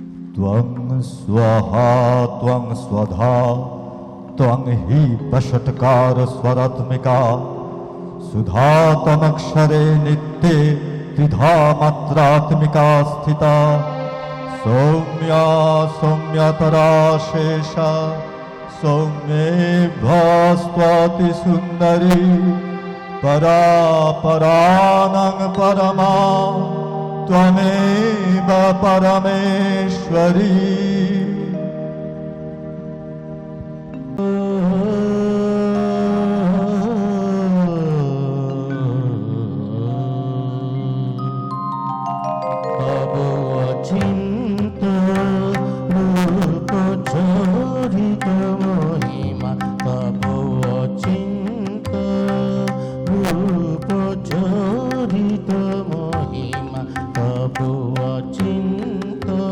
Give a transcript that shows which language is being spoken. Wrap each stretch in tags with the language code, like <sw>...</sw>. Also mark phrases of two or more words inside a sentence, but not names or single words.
<sa>त्वं स्वाहा त्वं स्वधा त्वं हि पषट्कार स्वरात्मिका सुधा त्वमक्षरे नित्ये त्रिधा मात्रात्मिका स्थिता सौम्या सौम्यतरा शेषा सौम्येभ्यस्त्वाति सुन्दरी परा परानं परमा त्वमेव परमेश्वरी</sa> <bn>তব অচিন্ত রূপ চরিত মহিমা তব অচিন্ত রূপ চরিত মহিমা তব অচিন্ত</bn>